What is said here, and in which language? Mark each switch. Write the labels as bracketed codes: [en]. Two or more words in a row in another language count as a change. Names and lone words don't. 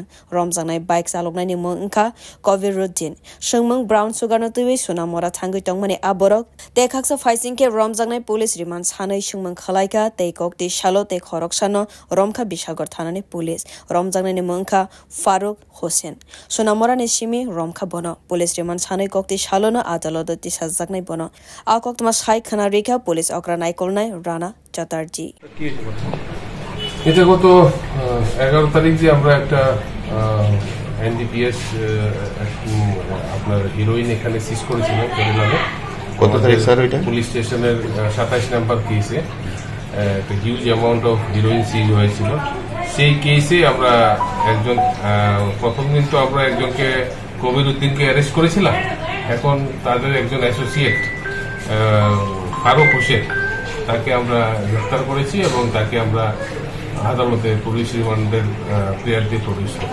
[trp] Romzanai bike salokna ni Mungka Covid Routine Shungmung Brown Sugar no Tuwi Sunamora Tangu Tongmani Aborok Tekaksa Faising ke Romzanai Police Remands Hanai Shungmung Khalaika Tekok de Shalo Tek Khoroksano Romka Bishagor Thanani Police Romzanai ni Mungka Faruk Hussein Sunamora ni Shimi Romka Bono Police Remands Hanai Kok de Shalo no Adalodo Tishazagnai Bono Akok Tmas Hai Khanarika Police Okranai Kolnai Rana Chatterjee [bn] এটা গত 11 তারিখ যে আমরা একটা এনডিপিএস আপনার হিরোইন এখানে সিজ করেছিলাম কেরালাতে কত তারিখ স্যার এটা [en] police station-er [bn] 27 নাম্বার কেসে একটা [en] huge amount of heroin [bn] সিজ হয়েছিল সেই কেসে আমরা একজন প্রথম দিন তো আমরা একজনকে কবির উদ্দিনকে অ্যারেস্ট করেছিলাম এখন তাদের একজন অ্যাসোসিয়েট ফারুক হোসেন তাকে আমরা গ্রেফতার করেছি এবং তাকে আমরা আদালতে [en] police remand-er prayer [bn] দিয়ে প্রডিউস করি